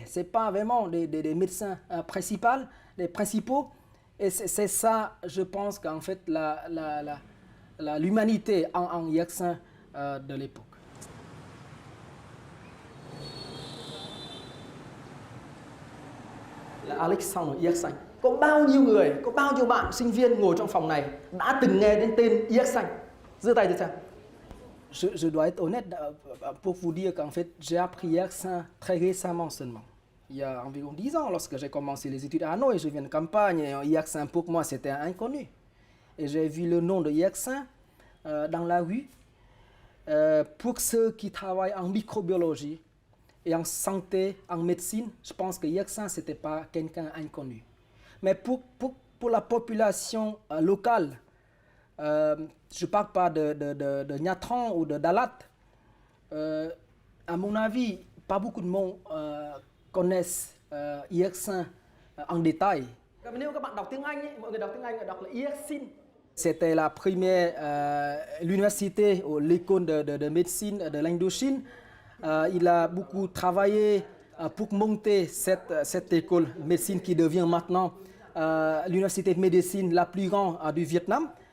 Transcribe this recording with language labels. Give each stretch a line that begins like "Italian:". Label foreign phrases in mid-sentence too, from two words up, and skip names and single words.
French: Ce n'est pas vraiment des médecins principaux. Et c'est ça, je pense qu'en fait, l'humanité en Yersin de l'époque. Alexandre Yersin.
Vietnamese: Có bao nhiêu người, có bao nhiêu bạn sinh viên ngồi trong phòng này đã từng nghe đến tên Yersin? Giơ tay thử xem.
French: Je dois être honnête pour vous dire qu'en fait, j'ai appris Yersin très récemment seulement. Il y a environ 10 ans, lorsque j'ai commencé les études à Hanoï, je viens de campagne, et Yersin pour moi c'était inconnu. Et j'ai vu le nom de Yersin dans la rue. Pour ceux qui travaillent en microbiologie et en santé, en médecine, je pense que Yersin c'était pas quelqu'un inconnu. Mais pour la population locale, je ne parle pas de Nha Trang ou de Dalat, à mon avis, pas beaucoup de monde connaissent Yersin en détail.
Vietnamese: Nếu các bạn đọc tiếng Anh, mọi người đọc tiếng Anh đọc là Yersin.
French: C'était la première l'université ou l'école de médecine de l'Indochine. Il a beaucoup travaillé pour monter cette école de médecine qui devient maintenant l'université de médecine la plus grande du Vietnam.